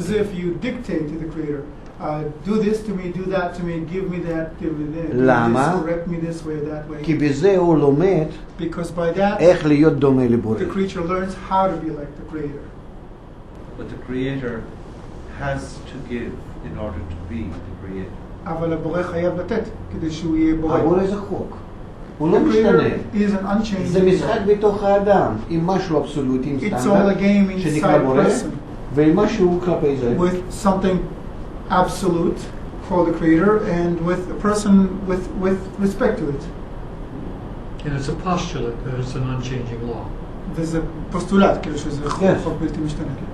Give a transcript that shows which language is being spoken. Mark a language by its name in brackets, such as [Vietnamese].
[English] It's as if you dictate to the Creator. Do this to me, do that to me, give me that, give me that, [Hebrew] למה? [English] correct me this way, that way. [Hebrew] כי בזה הוא לומד איך להיות דומה לבורא. [English] The creature learns how to be like the Creator. But the Creator has to give in order to be the Creator. [Hebrew] אבל הבורא חייב לתת כדי שהוא יהיה בורא. הבורא זה חוק. הוא לא משתנה. זה משחק בתוך האדם, עם משהו אבסולוטי, עם סטנדרט, שנקרא בורא, ועם משהו כלפי זה. [English] With something absolute for the creator and with a person with respect to it. And it's a postulate that it's an unchanging law. [Hebrew] וזה פוסטולט, כאילו שזה חוק בלתי משתנה.